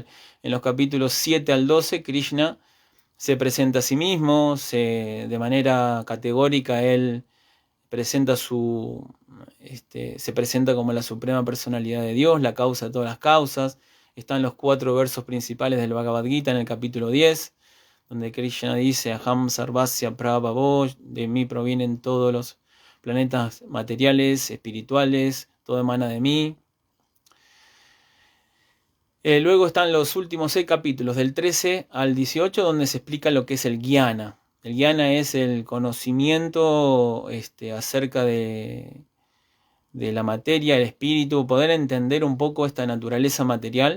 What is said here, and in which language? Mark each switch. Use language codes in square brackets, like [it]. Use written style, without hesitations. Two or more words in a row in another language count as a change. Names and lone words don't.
[es] En los capítulos 7 al 12, Krishna se presenta a sí mismo, de manera categórica él presenta se presenta como la suprema personalidad de Dios, la causa de todas las causas. Están los 4 versos principales del Bhagavad Gita en el capítulo 10, donde Krishna dice: [sa] Aham sarvasya prabhavo, [es] de mí provienen todos los planetas materiales, espirituales, todo emana de mí. Luego están los últimos 6 capítulos, del 13 al 18, donde se explica lo que es el Jnana. El Jnana es el conocimiento acerca de la materia, el espíritu, poder entender un poco esta naturaleza material.